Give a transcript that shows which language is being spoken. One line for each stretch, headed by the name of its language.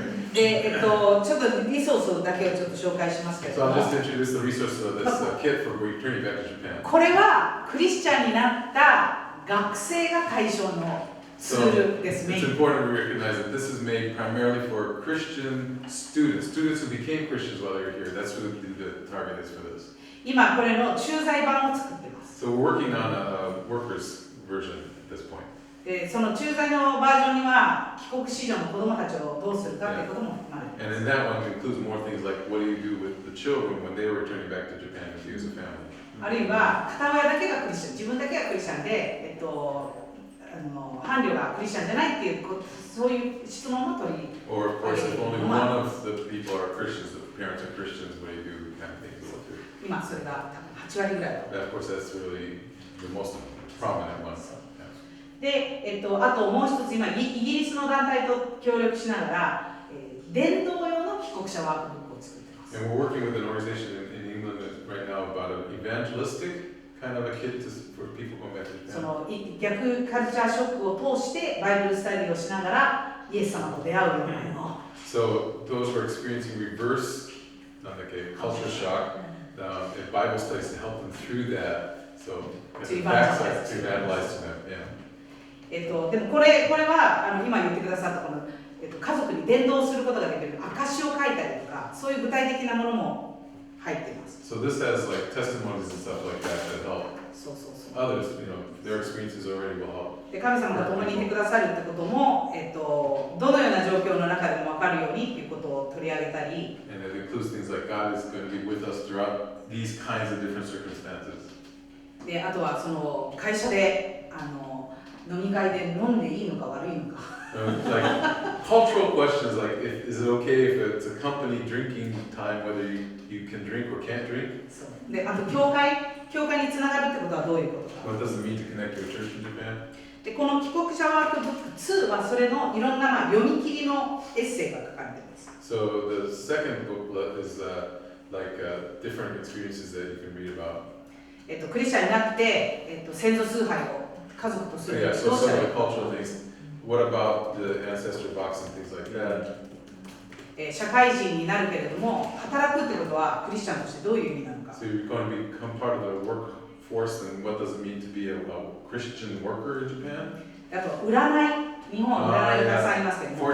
Japanese: で、ちょっとリソースだけをちょっと紹介しますけれど
English: So
Japanese: も、
English: I'll just introduce the resource of this kit for returning back to Japan.
Japanese: これはクリスチャンになった学生が対象のツールです
English: It's
Japanese: ね。
English: important to recognize that this is made primarily for Christian students who became Christians while they were here. That's what the target is for this.
Japanese: 今これの駐在版を作ってます。
English: So we're working on a workers version at this point.
Japanese: で、その駐在のバージョンには帰国子女の子供たちをどうするかということも含まれてい
English: And
Japanese: ます。
English: in that one it includes more things like what do you do with the children when they were returning back to Japan with you as a family.
Japanese: あるいは片親だけがクリスチャン、自分だけがクリスチャンで、伴侶がクリスチャンじゃないっていうそういう質問も取り。
English: Or of course if only one of the people are Christians, the parents are Christians, what do you do kind of thing as well too.
Japanese: 今それが8割ぐらい。
English: Of course that's really the most prominent one.
Japanese: で、あともう一つ今イギリスの団体と協力しながら、伝道用の帰国者ワークブックを作ってます。
English: And we're working with an organization in England right now about an evangelistic kind of a kit for people going back to
Japanese: その逆カルチャーショックを通してバイブルスタディをしながらイエス様と出会うようなの。
English: So those who are experiencing reverse, culture shock, Bible studies to help them through that. So To evangelize to them, yeah.
Japanese: でもこれは今言ってくださったこの、家族に伝道することができる証を書いたりとかそういう具体的なものも入ってます。
English: So this has like testimonies and stuff like that that help
Japanese: そうそうそう。
English: others, their experiences already will help.
Japanese: で神様が共にいてくださるってことも、どのような状況の中でも分かるようにっていうことを取り上げたり、
English: And it includes things like God is going to be with us throughout these kinds of different circumstances.
Japanese: であとはその会社で飲み会で飲んでいいのか悪いのか。
English: Like cultural questions like is it okay if it's a company drinking time whether you can drink or can't drink?
Japanese: そうであと教会につながるってことはどういうことか。
English: What does it mean to connect to a church in Japan?
Japanese: でこの帰国者ワークブック2はそれのいろんな読み切りのエッセイが書かれています。
English: So the second booklet is different experiences that you can read about.
Japanese: クリスチャンになって、先祖崇拝を家族とする
English: Yeah,
Japanese: ど
English: so
Japanese: うした
English: some
Japanese: らい
English: of the
Japanese: か。
English: cultural things. What about the ancestor box and things like that?
Japanese: 社会人になるけれども働くってことはクリスチャンとしてどういう意味なのか。
English: So you're going to become part of the workforce, and what does it mean to be a Christian worker in Japan?
Japanese: あと占い、日本は占いがたくさんありますけども、